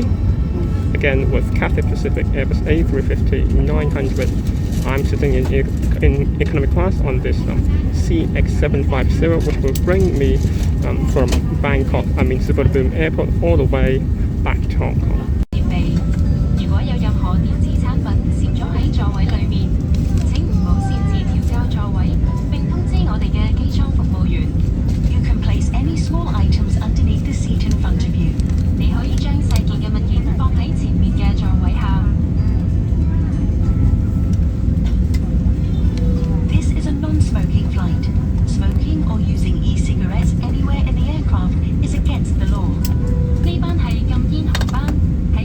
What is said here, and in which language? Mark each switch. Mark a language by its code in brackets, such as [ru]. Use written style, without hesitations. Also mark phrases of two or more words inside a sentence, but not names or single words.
[en] Again, with Cathay Pacific Airbus A350-900, I'm sitting in economy class on this CX750, which will bring me from Bangkok, Suvarnabhumi Airport, all the way back to Hong Kong. [yue] 如果有任何電子產品攝咗喺座位裏面，請唔好擅自調校座位，並通知我哋嘅機艙服務員。 [en] You can place any small items underneath the seat in front of you. [yue] 你可以將細件嘅物件放喺前面嘅座位下。 [en] This is a non-smoking flight. Smoking or using e-cigarettes anywhere in the aircraft is against the law. [yue] 呢班係禁煙航班。